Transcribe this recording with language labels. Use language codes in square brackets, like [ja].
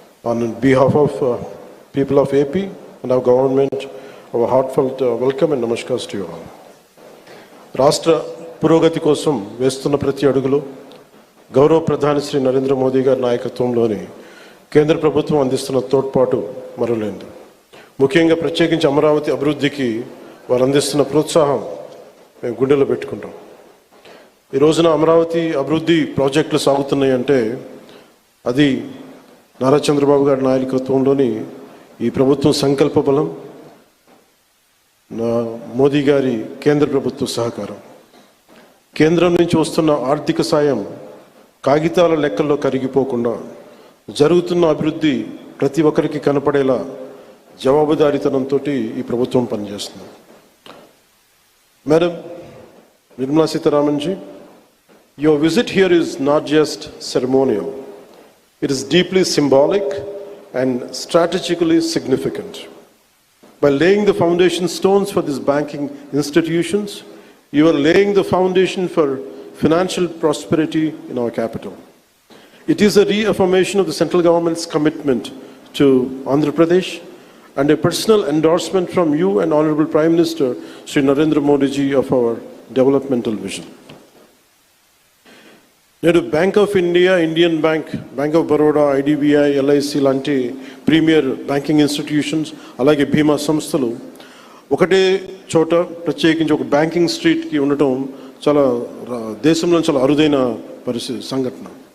[en] On behalf of people of AP and our government, our heartfelt welcome and namaskars to you all. [te] రాష్ట్ర పురోగతి కోసం వేస్తున్న ప్రతి అడుగులో గౌరవ ప్రధాని శ్రీ నరేంద్ర మోదీ గారి నాయకత్వంలోని కేంద్ర ప్రభుత్వం అందిస్తున్న తోడ్పాటు మరువలేనిది. ముఖ్యంగా ప్రత్యేకించి అమరావతి అభివృద్ధికి వారు అందిస్తున్న ప్రోత్సాహం మేము గుండెలో పెట్టుకుంటాం. ఈ రోజున అమరావతి అభివృద్ధి ప్రాజెక్టులు సాగుతున్నాయి అంటే అది నారా చంద్రబాబు గారి నాయకత్వంలోని ఈ ప్రభుత్వం సంకల్ప బలం, మోదీ గారి కేంద్ర ప్రభుత్వ సహకారం. కేంద్రం నుంచి వస్తున్న ఆర్థిక సాయం కాగితాల లెక్కల్లో కరిగిపోకుండా జరుగుతున్న అభివృద్ధి ప్రతి ఒక్కరికి కనపడేలా జవాబుదారీతనంతో ఈ ప్రభుత్వం పనిచేస్తుంది. [en] Madam Nirmala Sitharaman ji, your visit here is not just ceremonial. It is deeply symbolic and strategically significant. By laying the foundation stones for these banking institutions, you are laying the foundation for financial prosperity in our capital. It is a reaffirmation of the central government's commitment to Andhra Pradesh and a personal endorsement from you and Honorable Prime Minister Shri Narendra Modi ji of our developmental vision. [te] నేడు bank of India, Indian bank, bank of Baroda, IDBI, LIC లాంటి premier banking institutions, అలాగే బీమా సంస్థలు ఒకటే చోట ప్రత్యేకించి ఒక banking స్ట్రీట్కి ఉండటం చాలా దేశంలో చాలా అరుదైన పరిస్థితి సంఘటన.